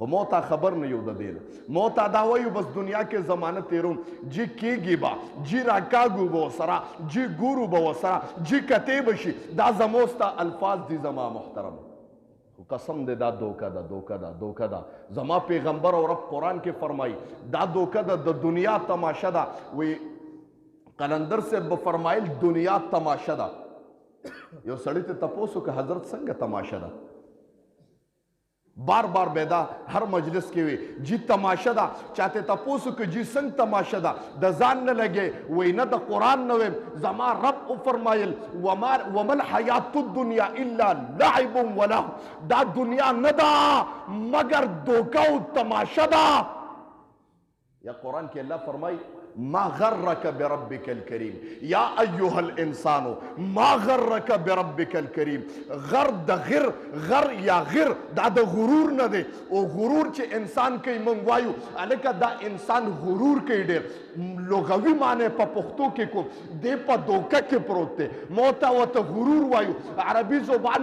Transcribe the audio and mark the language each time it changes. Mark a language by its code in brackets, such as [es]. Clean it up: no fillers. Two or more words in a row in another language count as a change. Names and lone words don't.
[ps] خو موتا خبر نه یو د دې نه موتا دا وایو بس دنیا کې زمانه تیروم جی کیږي با جی راکاږو به ورسره جی ګورو به ورسره جی کتې به شي دا زموږ ستا الفاظ دي زما محترم خو قسم دی دا دوکه ده دوکه ده دوکه ده زما پیغمبر او رب قرآن کې فرمایي دا دوکه ده د دنیا تماشه ده وی قلندر صاحب به فرمایل دنیا تماشه ده یو سړی ته تپوس وکړه حضرت څنګه تماشه ده بار بار بیدا هر مجلس کې وي جی تماشه ده چاته تپوس وکړه جی څنګه تماشه ده د ځان نه لګې وی نه د قرآن نه ویم زما رب وفرمایل [ar] وما الحیات الدنیا الا لعب ولهو [ps] دا دنیا نه ده مگر دوکه او تماشه ده یا قرآن کې الله فرمایي [ar] ما غرك بربك الكريم یا ایها الانسان ما غرك بربك الكريم [ps] غر د غر یا غر دا د غرور نه دی او غرور چې انسان کوي مونږ وایو الکه دا انسان غرور کوي ډېر لغوي معنی په پښتو کې کوم دی په دوکه کې پروت دی موته ورته غرور وایو عربي زبان